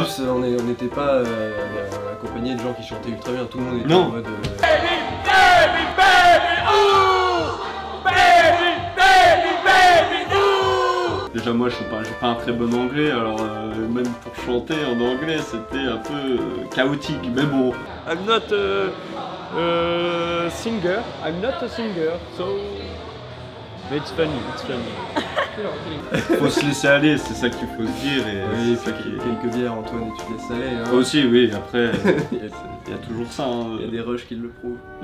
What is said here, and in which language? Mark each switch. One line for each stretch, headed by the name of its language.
French: En plus on n'était pas accompagné de gens qui chantaient ultra bien, tout le monde était Non. en mode... Déjà moi j'ai pas un très bon anglais alors même pour chanter en anglais c'était un peu chaotique mais bon.
English: I'm not a singer, so it's funny,
French: Faut se laisser aller, c'est ça qu'il faut se dire. Et Oui, c'est ça qui est... quelques bières, Antoine, et tu laisses aller. Hein. Toi aussi, oui, après, Il y a- il y a toujours ça. Hein. il y a des rushs qui le prouvent.